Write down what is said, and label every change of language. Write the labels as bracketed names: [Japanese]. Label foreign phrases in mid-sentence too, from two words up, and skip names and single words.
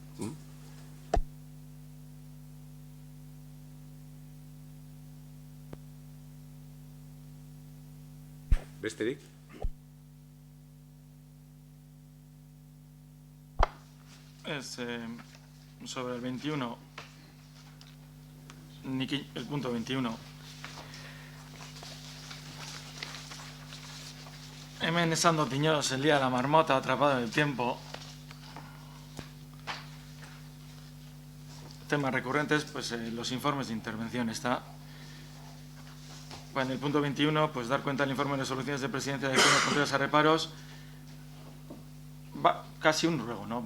[Spanish] Besterik? Sobre el 21, el punto 21. [Basque] Hemen esan dut inoz [Spanish] el día de la marmota atrapado en el tiempo. Temas recurrentes, pues los informes de intervención está. En el punto 21, pues dar cuenta del informe de resoluciones de presidencia de controles a reparos. Va casi un ruego, ¿no?